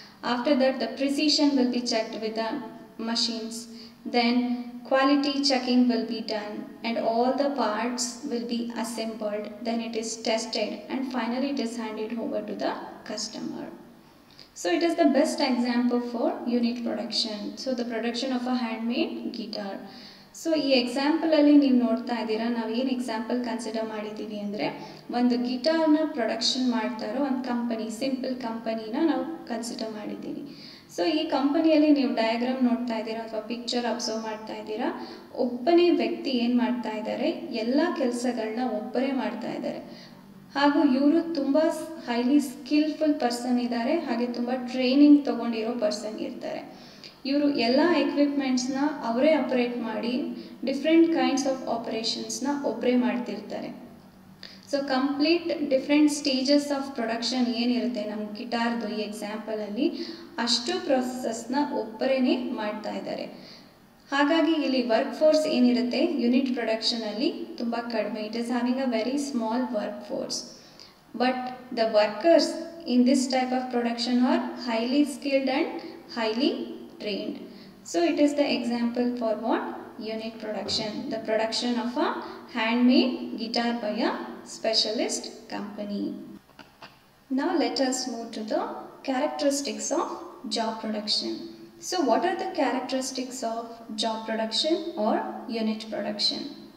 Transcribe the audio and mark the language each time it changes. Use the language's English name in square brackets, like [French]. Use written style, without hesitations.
[English] After that, the precision will be checked with the machines. Then quality checking will be done and all the parts will be assembled. Then it is tested and finally it is handed over to the customer. So it is the best example for unit production. So the production of a handmade guitar. [Kannada] So ಈ ಎಕ್ಸಾಂಪಲಲ್ಲಿ ನೀವು ನೋಡ್ತಾ ಇದ್ದೀರಾ, ನಾವು ಏನು example consider ಮಾಡಿದ್ದೀವಿ ಅಂದರೆ ಒಂದು ಗಿಟಾರ್ನ production ಮಾಡ್ತಾ ಇರೋ ಒಂದು ಕಂಪನಿ, ಸಿಂಪಲ್ ಕಂಪನಿನ ನಾವು ಕನ್ಸಿಡರ್ ಮಾಡಿದ್ದೀವಿ. ಸೊ ಈ ಕಂಪನಿಯಲ್ಲಿ ನೀವು ಡಯಾಗ್ರಾಮ್ ನೋಡ್ತಾ ಇದ್ದೀರಾ ಅಥವಾ ಪಿಕ್ಚರ್ ಅಬ್ಸರ್ವ್ ಮಾಡ್ತಾ ಇದ್ದೀರಾ, ಒಬ್ಬನೇ ವ್ಯಕ್ತಿ ಏನು ಮಾಡ್ತಾ ಇದ್ದಾರೆ, ಎಲ್ಲ ಕೆಲಸಗಳನ್ನ ಒಬ್ಬರೇ ಮಾಡ್ತಾ ಇದ್ದಾರೆ. ಹಾಗೂ ಇವರು ತುಂಬ [English] highly skillful person [Kannada] ಇದ್ದಾರೆ, ಹಾಗೆ ತುಂಬ ಟ್ರೈನಿಂಗ್ ತೊಗೊಂಡಿರೋ ಪರ್ಸನ್ ಇರ್ತಾರೆ. ಇವರು ಎಲ್ಲ ಎಕ್ವಿಪ್ಮೆಂಟ್ಸ್ನ ಅವರೇ ಆಪರೇಟ್ ಮಾಡಿ [English] different kinds of [Kannada] ಆಪರೇಷನ್ಸ್ನ ಒಬ್ಬರೇ ಮಾಡ್ತಿರ್ತಾರೆ. So [English] complete different stages of production [Kannada] ಏನಿರುತ್ತೆ ನಮ್ಮ ಗಿಟಾರ್ದು ಈ ಎಕ್ಸಾಂಪಲಲ್ಲಿ, ಅಷ್ಟು ಪ್ರೊಸೆಸಸ್ನ ಒಬ್ಬರೇ ಮಾಡ್ತಾ ಇದ್ದಾರೆ. ಹಾಗಾಗಿ ಇಲ್ಲಿ ವರ್ಕ್ ಫೋರ್ಸ್ ಏನಿರುತ್ತೆ ಯೂನಿಟ್ ಪ್ರೊಡಕ್ಷನಲ್ಲಿ ತುಂಬ ಕಡಿಮೆ. [English] It is having a very small work force, but the workers in this type of production are highly skilled and highly trained. So it is the example for what? Unit production, the production of a handmade guitar by a specialist company. Now let us move to the characteristics of job production. So what are the characteristics of job production or unit production?